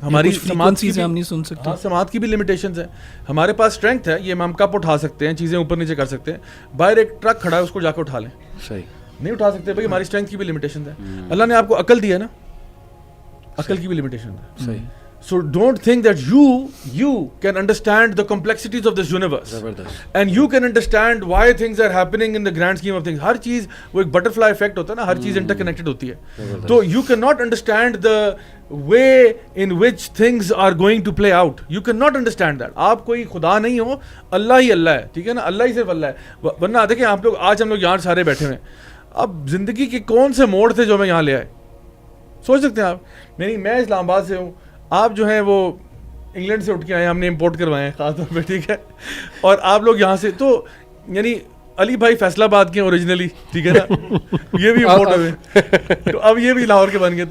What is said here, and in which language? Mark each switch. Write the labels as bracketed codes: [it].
[ur] ہماری سماعت کی ہم نہیں سن سکتے. ہاں, سماعت کی بھی لمیٹیشنز ہیں. ہمارے پاس اسٹرینتھ ہے, یہ ہم کپ اٹھا سکتے ہیں, چیزیں اوپر نیچے کر سکتے ہیں. باہر ایک ٹرک کھڑا ہے, اس کو جا کے اٹھا لیں, نہیں اٹھا سکتے بھائی, ہماری اسٹرینتھ کی بھی لمیٹیشنز ہیں. اللہ نے آپ کو عقل دی ہے نا, عقل کی بھی لمیٹیشن ہے. [en] So don't think that you can understand the complexities of this universe and you can understand why things are happening in the grand scheme of things. [ur] ہر چیز وہ ایک بٹرفلائی افیکٹ ہوتا ہے نا, ہر چیز انٹر کنیکٹڈ ہوتی ہے. [en] تو you cannot understand the way in which things are going to play out. You cannot understand that. [ur] آپ کوئی خدا نہیں ہو, اللہ ہی اللہ ہے, ٹھیک ہے نا, اللہ ہی صرف اللہ ہے. ورنہ دیکھیں آپ لوگ, آج ہم لوگ یہاں سارے بیٹھے ہوئے ہیں, اب زندگی کے کون سے موڑ تھے جو میں یہاں لے آئے, سوچ سکتے ہیں آپ. میں اسلام آباد سے ہوں, آپ جو ہیں وہ انگلینڈ سے اٹھ کے آئے, ہم نے امپورٹ کروائے ہیں خاص طور پہ, ٹھیک ہے, اور آپ لوگ یہاں سے, تو یعنی علی بھائی فیصل آباد کے اوریجنلی, ٹھیک ہے نا, یہ بھی امپورٹ ہوئے, تو اب یہ بھی لاہور کے بن گئے.